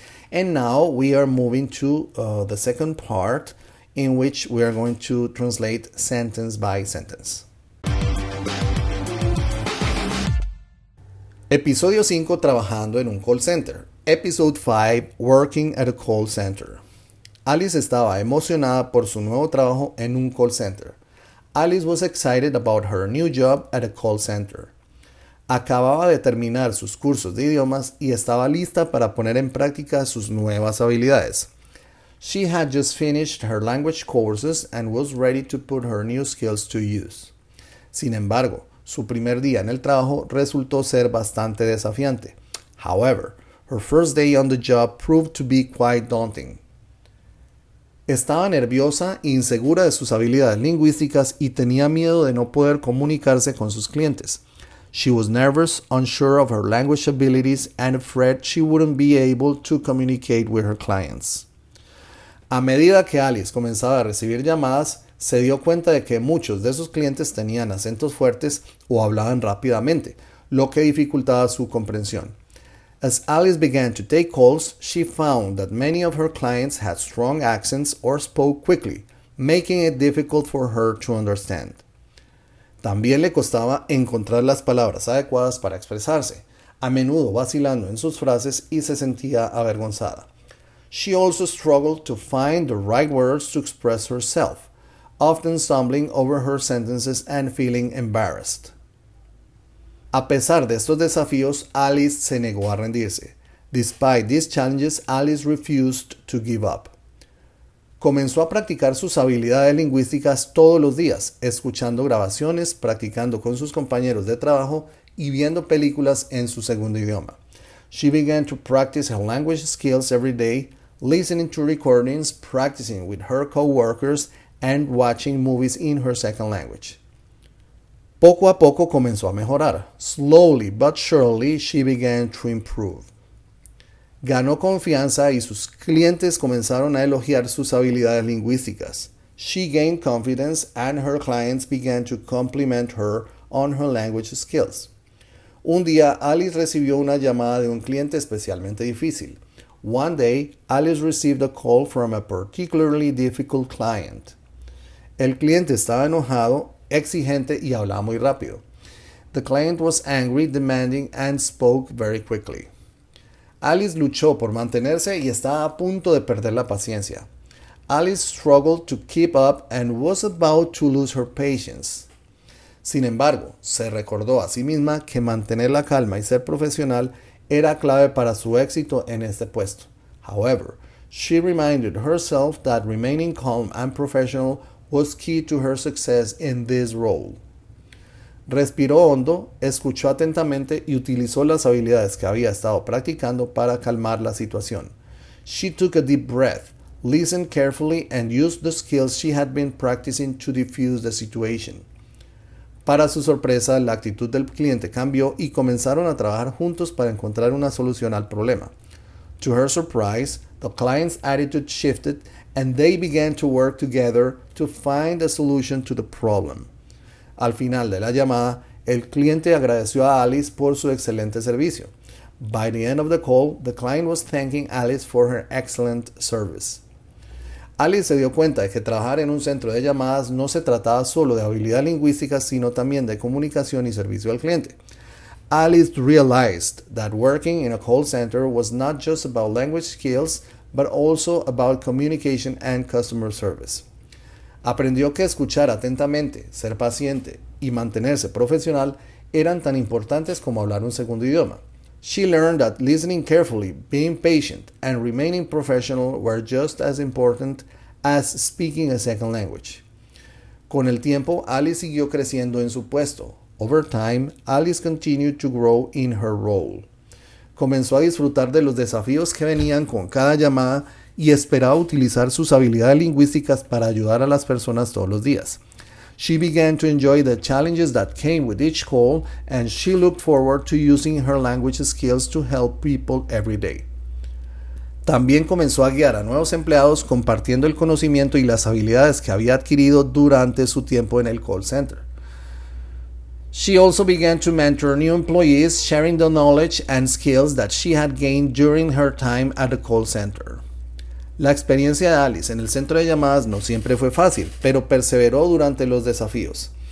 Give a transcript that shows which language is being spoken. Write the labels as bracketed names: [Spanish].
[English] And now we are moving to the second part, in which we are going to translate sentence by sentence. [Spanish] Episodio 5, trabajando en un call center. [English] Episode 5, working at a call center. [Spanish] Alice estaba emocionada por su nuevo trabajo en un call center. [English] Alice was excited about her new job at a call center. [Spanish] Acababa de terminar sus cursos de idiomas y estaba lista para poner en práctica sus nuevas habilidades. [English] She had just finished her language courses and was ready to put her new skills to use. [Spanish] Sin embargo, su primer día en el trabajo resultó ser bastante desafiante. [English] However, her first day on the job proved to be quite daunting. [Spanish] Estaba nerviosa e insegura de sus habilidades lingüísticas y tenía miedo de no poder comunicarse con sus clientes. [English] She was nervous, unsure of her language abilities, and afraid she wouldn't be able to communicate with her clients. [Spanish] A medida que Alice comenzaba a recibir llamadas, se dio cuenta de que muchos de sus clientes tenían acentos fuertes o hablaban rápidamente, lo que dificultaba su comprensión. [English] As Alice began to take calls, she found that many of her clients had strong accents or spoke quickly, making it difficult for her to understand. [Spanish] También le costaba encontrar las palabras adecuadas para expresarse, a menudo vacilando en sus frases y se sentía avergonzada. [English] She also struggled to find the right words to express herself, often stumbling over her sentences and feeling embarrassed. [Spanish] A pesar de estos desafíos, Alice se negó a rendirse. [English] Despite these challenges, Alice refused to give up. [Spanish] Comenzó a practicar sus habilidades lingüísticas todos los días, escuchando grabaciones, practicando con sus compañeros de trabajo y viendo películas en su segundo idioma. [English] She began to practice her language skills every day, listening to recordings, practicing with her coworkers, and watching movies in her second language. [Spanish] Poco a poco comenzó a mejorar. [English] Slowly but surely she began to improve. [Spanish] Ganó confianza y sus clientes comenzaron a elogiar sus habilidades lingüísticas. [English] She gained confidence and her clients began to compliment her on her language skills. [Spanish] Un día, Alice recibió una llamada de un cliente especialmente difícil. [English] One day, Alice received a call from a particularly difficult client. [Spanish] El cliente estaba enojado, exigente y hablaba muy rápido. [English] The client was angry, demanding, and spoke very quickly. [Spanish] Alice luchó por mantenerse y estaba a punto de perder la paciencia. [English] Alice struggled to keep up and was about to lose her patience. [Spanish] Sin embargo, se recordó a sí misma que mantener la calma y ser profesional era clave para su éxito en este puesto. [English] However, she reminded herself that remaining calm and professional was key to her success in this role. [Spanish] Respiró hondo, escuchó atentamente y utilizó las habilidades que había estado practicando para calmar la situación. [English] She took a deep breath, listened carefully, and used the skills she had been practicing to diffuse the situation. [Spanish] Para su sorpresa, la actitud del cliente cambió y comenzaron a trabajar juntos para encontrar una solución al problema. [English] To her surprise, the client's attitude shifted and they began to work together to find a solution to the problem. [Spanish] Al final de la llamada, el cliente agradeció a Alice por su excelente servicio. [English] By the end of the call, the client was thanking Alice for her excellent service. [Spanish] Alice se dio cuenta de que trabajar en un centro de llamadas no se trataba solo de habilidad lingüística, sino también de comunicación y servicio al cliente. [English] Alice realized that working in a call center was not just about language skills, but also about communication and customer service. [Spanish] Aprendió que escuchar atentamente, ser paciente y mantenerse profesional eran tan importantes como hablar un segundo idioma. [English] She learned that listening carefully, being patient, and remaining professional were just as important as speaking a second language. [Spanish] Con el tiempo, Alice siguió creciendo en su puesto. [English] Over time, Alice continued to grow in her role. [Spanish] Comenzó a disfrutar de los desafíos que venían con cada llamada y esperaba utilizar sus habilidades lingüísticas para ayudar a las personas todos los días. [English] She began to enjoy the challenges that came with each call, and she looked forward to using her language skills to help people every day. [Spanish] También comenzó a guiar a nuevos empleados compartiendo el conocimiento y las habilidades que había adquirido durante su tiempo en el call center. [English] She also began to mentor new employees, sharing the knowledge and skills that she had gained during her time at the call center. [Spanish] La experiencia de Alice en el centro de llamadas no siempre fue fácil, pero perseveró durante los desafíos.